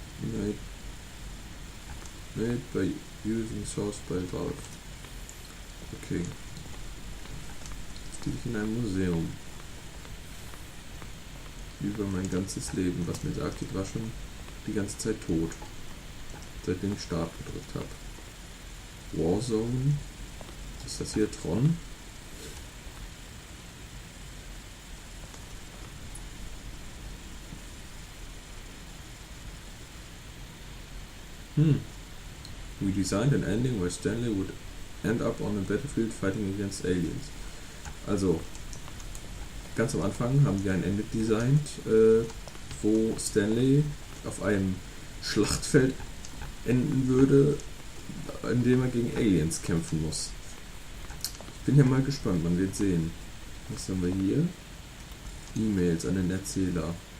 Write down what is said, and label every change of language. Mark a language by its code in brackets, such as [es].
[en] Made by using source by Valve. Okay. [de] Jetzt stehe ich in einem Museum. Über mein ganzes Leben, was mir sagt, ich war schon die ganze Zeit tot. Seitdem ich Start gedrückt habe. Warzone. Ist das hier Tron? [en] We designed an ending where Stanley would end up on a battlefield fighting against aliens. [de] Also, ganz am Anfang haben wir ein Ende designt, wo Stanley auf einem Schlachtfeld enden würde, in dem er gegen Aliens kämpfen muss. Ich bin ja mal gespannt, man wird sehen. Was haben wir hier? E-Mails an den Erzähler.